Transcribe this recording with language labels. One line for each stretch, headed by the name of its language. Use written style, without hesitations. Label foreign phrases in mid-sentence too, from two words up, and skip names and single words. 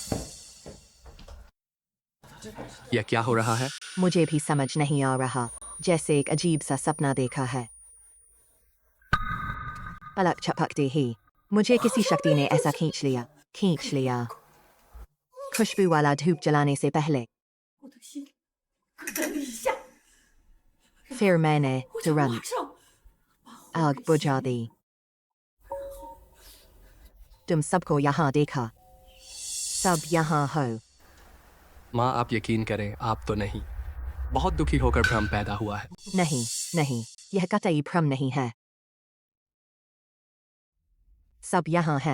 Hindi: यह क्या हो रहा है? मुझे भी समझ नहीं आ रहा, जैसे एक अजीब सा सपना देखा है। पलक झपकते ही मुझे किसी शक्ति ने ऐसा खींच लिया। खुशबू वाला धूप जलाने से पहले
Chinese: 我的心咯噔一下，
Hindi: फिर मैंने
Chinese: 我就马
Hindi: तुरंत
Chinese: 上把后
Hindi: आग
Chinese: 背
Hindi: बुझा
Chinese: 掀
Hindi: दी। तुम सबको यहाँ देखा, सब यहाँ हो। माँ, आप यकीन करें, आप तो नहीं। बहुत दुखी होकर भ्रम पैदा हुआ है। नहीं नहीं, यह कतई भ्रम नहीं है। सब यहाँ है।